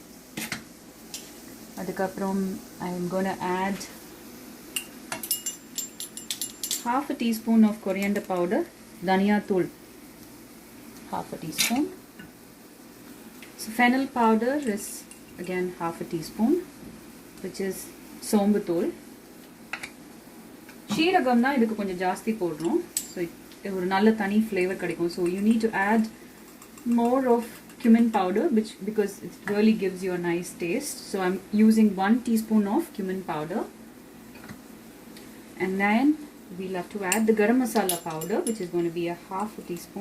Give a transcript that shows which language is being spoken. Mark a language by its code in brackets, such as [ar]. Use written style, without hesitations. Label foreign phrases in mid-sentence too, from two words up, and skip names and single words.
[en] Adukapram I'm gonna add 1/2 teaspoon of coriander powder, [ta] தனியா தூள் [en] 1/2 teaspoon. So fennel powder is again 1/2 teaspoon, which is [ta] சோம்பு தூள். சீரகம் நா இதுக்கு கொஞ்சம் ஜாஸ்தி போடறோம், so ஒரு நல்ல தனி flavor கிடைக்கும். [en] So you need to add more of cumin powder, because it really gives you a nice taste. So I'm using 1 teaspoon of cumin powder, and then we'll have to add the garam masala powder, which is going to be a 1/2 teaspoon.